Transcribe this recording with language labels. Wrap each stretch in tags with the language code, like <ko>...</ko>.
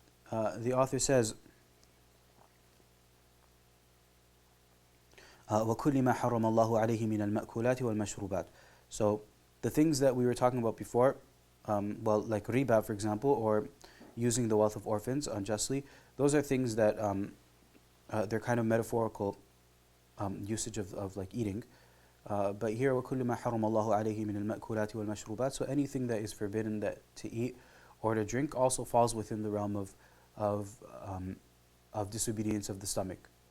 <en>The author says,</en> <ar>وَكُلِّ مَا حَرَّمَ اللَّهُ عَلَيْهِ مِنَ الْمَأْكُولَاتِ وَالْمَشْرُوبَاتِ.</ar> <en>So the things that we were talking about before, like riba, for example, or using the wealth of orphans unjustly, those are things that they're kind of metaphorical usage of like eating. But here,</en> <ar>وَكُلِّ مَا حَرَّمَ اللَّهُ عَلَيْهِ مِنَ الْمَأْكُولَاتِ وَالْمَشْرُوبَاتِ.</ar> <en>So anything that is forbidden to eat or to drink also falls within the realm of disobedience of the stomach.</en>